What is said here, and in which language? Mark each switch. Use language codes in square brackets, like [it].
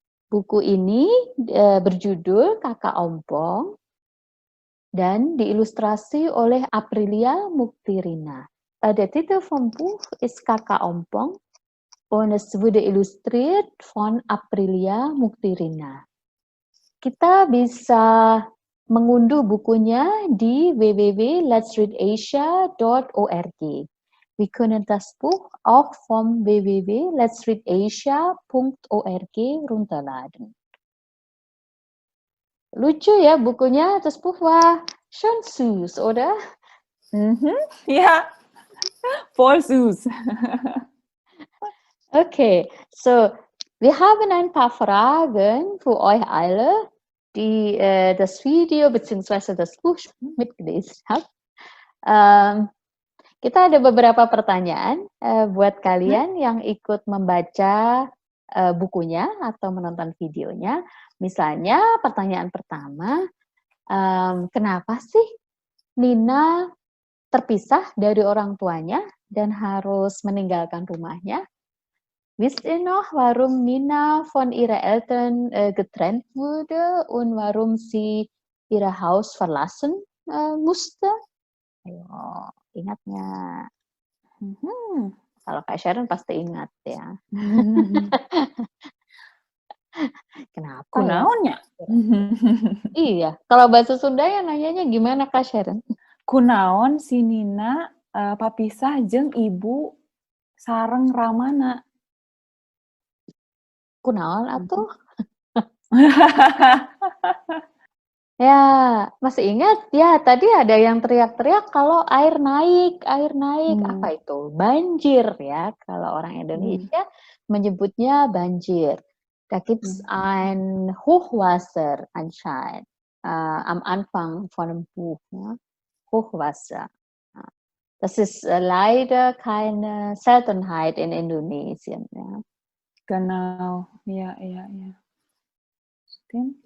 [id] Buku ini berjudul Kakak Ompong dan diilustrasi oleh Aprilia Muktirina. [de] Der Titel vom Buch ist Kakak Ompong und es wurde illustriert von Aprilia Muktirina. [id] Kita bisa mengunduh bukunya di www.letsreadasia.org. [de] Wir können das Buch auch vom www.letsreadasia.org runterladen. [id] Lucu ya bukunya, [de] das Buch war schon süß, oder? Ja, voll süß. Okay, so wir haben ein paar Fragen für euch alle, die das Video bzw. das Buch mitgelesen haben. [id] Kita ada beberapa pertanyaan buat kalian yang ikut membaca bukunya atau menonton videonya. Misalnya pertanyaan pertama, kenapa sih Nina terpisah dari orang tuanya dan harus meninggalkan rumahnya? [de] Wisst ihr noch, warum Nina von ihrer Eltern getrennt wurde und warum sie ihr Haus verlassen musste? [id] Ayo, ingat nggak? Kalau Kak Sharon pasti ingat ya. Kenapa [su] Kunaonnya? [id] Iya, kalau bahasa Sunda ya nanyanya gimana Kak Sharon? [su] Kunaon si Nina papisah jeung ibu sareng Ramana. Kunaon atuh? [id] Ya, masih ingat? Ya, tadi ada yang teriak-teriak kalau air naik. Apa itu? Banjir ya. Kalau orang Indonesia menyebutnya banjir. [de] Da gibt's ein Hochwasser anscheinend am Anfang von dem Buch. Ja? Hochwasser. Das ist leider keine Seltenheit in Indonesien. Ja. Genau, ja. Stimmt.